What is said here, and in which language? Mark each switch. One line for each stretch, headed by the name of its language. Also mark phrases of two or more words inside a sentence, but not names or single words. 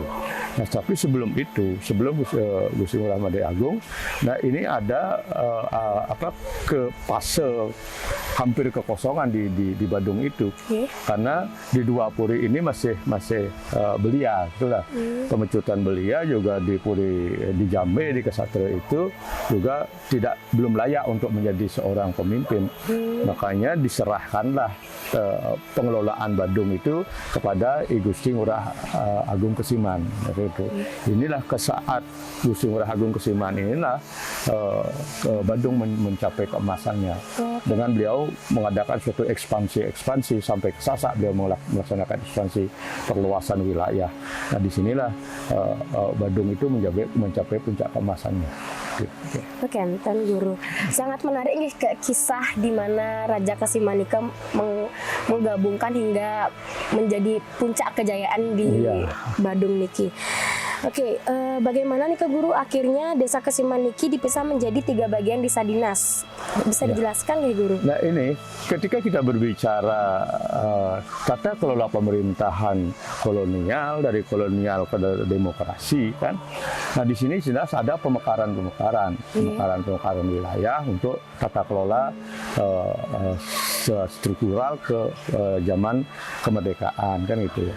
Indonesian: Nah, tapi sebelum Gusti Ngurah Made Agung, nah ini ada fase hampir kekosongan di Badung itu, karena di 2 puri ini masih belia, itulah Pemecutan belia, juga di puri di Jambe di Kesatria itu juga belum layak untuk menjadi seorang pemimpin. Makanya diserahkanlah pengelolaan Badung itu kepada I Gusti Ngurah Agung Kesiman. Inilah kesaat Gusti Ngurah Agung Kesiman inilah Badung mencapai keemasannya. Dengan beliau mengadakan suatu ekspansi sampai ke Sasak, beliau melaksanakan ekspansi perluasan wilayah. Nah, disinilah Badung itu mencapai puncak keemasannya. Oke, Tan Guru. Sangat menarik nih kisah di mana Raja Kesiman menggabungkan hingga menjadi puncak kejayaan di Badung niki. Oke, bagaimana nih Guru akhirnya desa Kesiman niki dipisah menjadi 3 bagian desa dinas? Bisa dijelaskan nggak Guru? Nah, ini ketika kita berbicara tata kelola pemerintahan kolonial, dari kolonial ke demokrasi kan. Nah, di sini jelas ada pemekaran wilayah untuk tata kelola struktural ke zaman kemerdekaan kan gitu ya.